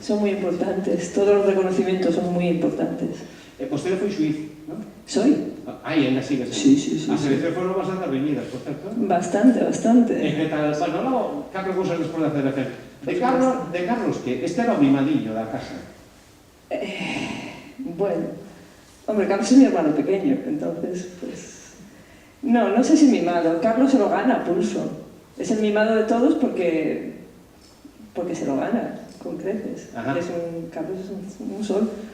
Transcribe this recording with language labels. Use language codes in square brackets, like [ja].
[es] Son muy importantes, todos los reconocimientos son muy importantes. [gl] Vostede foi xuiz, non? [es] ¿Soy? [gl] Ainda sigue. Sí. As eleccións foron bastante reñidas, por certo. Bastante. Que tal? Bueno, logo, catro cousas despois da federación. De Carlos, que este era o mimadillo da casa. [es] Bueno, hombre, Carlos es mi hermano pequeño, entonces, pues... No sé si mimado. Carlos se lo gana a pulso. Es el mimado de todos porque se lo gana, con creces. Carlos es un sol.